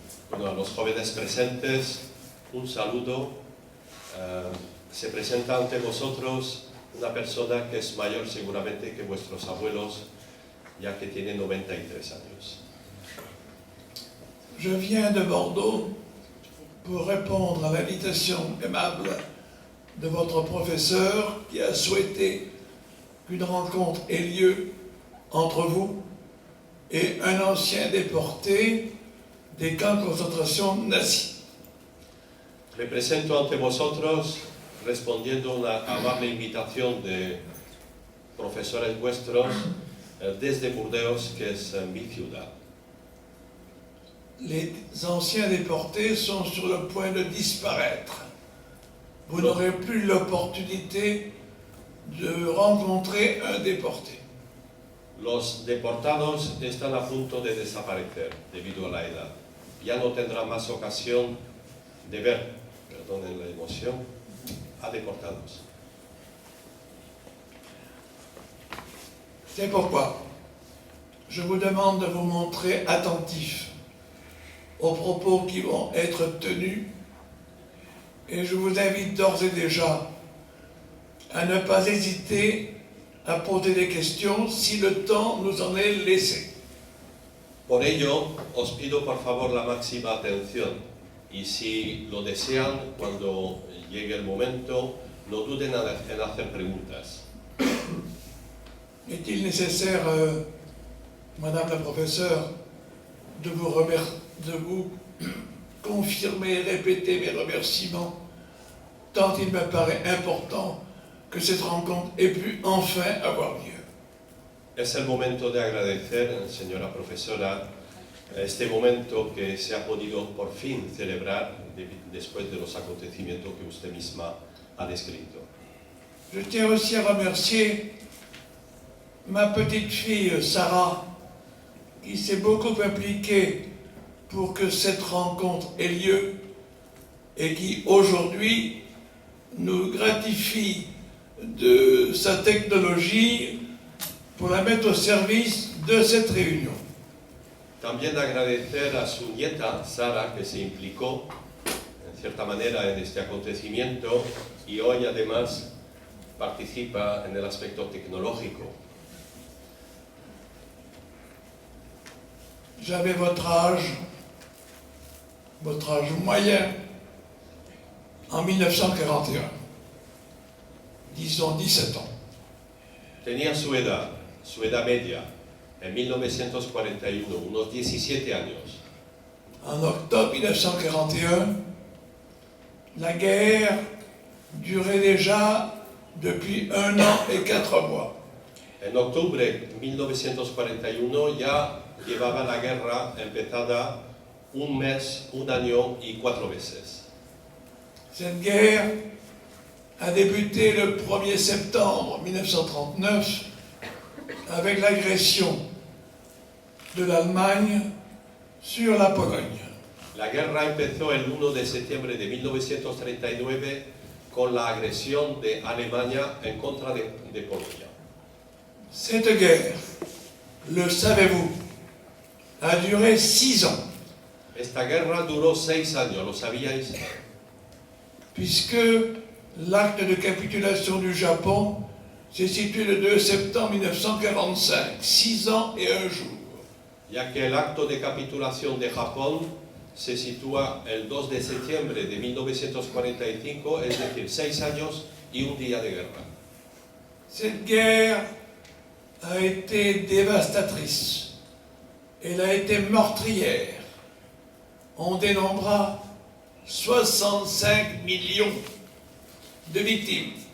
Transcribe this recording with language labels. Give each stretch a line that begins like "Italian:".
Spanish: Bueno, a los jóvenes presentes, un saludo. Se presenta ante vosotros una persona que es mayor seguramente que vuestros abuelos, ya que tiene 93 años.
French: Je viens de Bordeaux pour répondre à l'invitation aimable de votre professeur qui a souhaité qu'une rencontre ait lieu entre vous et un ancien déporté des camps de concentration nazis.
Spanish: Me presento ante vosotros respondiendo a una amable invitación de profesores vuestros desde Burdeos, que es mi ciudad.
French: Les anciens déportés sont sur le point de disparaître. Vous n'aurez plus l'opportunité de rencontrer un déporté.
Spanish: Los deportados están a punto de desaparecer debido a la edad. Ya no tendrán más ocasión de ver, perdonen la emoción, a deportados.
French: C'est pourquoi je vous demande de vous montrer attentif aux propos qui vont être tenus et je vous invite d'ores et déjà à ne pas hésiter à poser des questions si le temps nous en est laissé.
Spanish: Por ello, os pido por favor la máxima atención y si lo desean, cuando llegue el momento, no duden en hacer preguntas.
French: Est-il nécessaire, Madame la professeure, de vous confirmer et répéter mes remerciements, tant il me paraît important que cette rencontre ait pu enfin avoir lieu.
Spanish: Es el momento de agradecer, señora profesora, este momento que se ha podido por fin celebrar después de los acontecimientos que usted misma ha descrito.
French: Je tiens aussi à remercier ma petite fille Sarah, qui s'est beaucoup impliquée pour que cette rencontre ait lieu et qui aujourd'hui nous gratifie de sa technologie pour la mettre au service de cette réunion.
Spanish: También agradecer a su nieta, Sara, que se implicó en cierta manera en este acontecimiento y hoy además participa en el aspecto tecnológico.
French: J'avais votre âge moyen en 1941, disons 17 ans.
Spanish: Tenía su edad media, en 1941, unos 17 años.
French: En octobre 1941, la guerre durait déjà depuis 1 an et 4 mois.
Spanish: En octubre de 1941 ya llevaba la guerra empezada 1 mes, 1 año y 4 meses.
French: Cette guerre a débuté le 1er septembre 1939 avec l'agression de l'Allemagne sur la Pologne.
Spanish: La guerra empezó el 1 de septiembre de 1939 con la agresión de Alemania en contra de Polonia.
French: Cette guerre, le savez-vous, a duré 6 ans.
Spanish: Esta guerra duró 6 años, ¿lo sabíais?
French: Puisque l'acte de capitulation du Japon s'est situé le 2 septembre 1945, 6 ans et 1 jour.
Spanish: Ya que el acto de capitulación de Japón se sitúa el 2 de septiembre de 1945, es decir, 6 años y 1 día de guerra.
French: Cette guerre a été dévastatrice. Elle a été meurtrière. On dénombrera 65 millions de victimes.